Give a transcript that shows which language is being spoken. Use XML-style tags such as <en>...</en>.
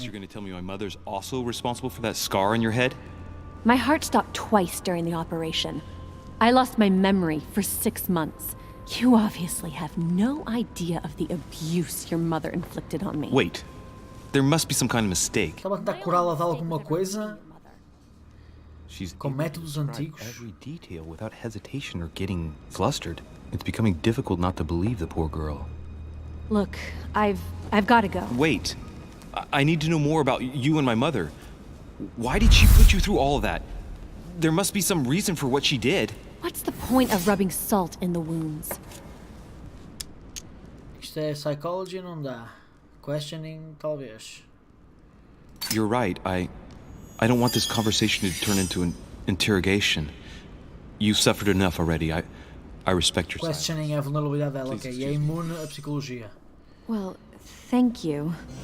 <en>next you're gonna tell me my mother's also responsible for that scar on your head? My heart stopped twice during the operation. I lost my memory for 6 months. You obviously have no idea of the abuse your mother inflicted on me. Wait. There must be some kind of mistake.</en> <pt>Estava a tentar curá-la de alguma coisa</pt> <en>She's</en> <pt>com métodos antigos.</pt> <en>every detail without hesitation or getting flustered. It's becoming difficult not to believe the poor girl. Look, I've got to go. Wait. I need to know more about you and my mother. Why did she put you through all of that? There must be some reason for what she did. What's the point of rubbing salt in the wounds?</en> <pt>Isto é psychology, não dá. Questioning, talvez.</pt> <en>You're right. I don't want this conversation to turn into an interrogation. You've suffered enough already. I respect your silence.</en> <pt>Questioning a vulnerabilidade dela, ok. E é imune à psicologia.</pt> <en>Well, thank you.</en>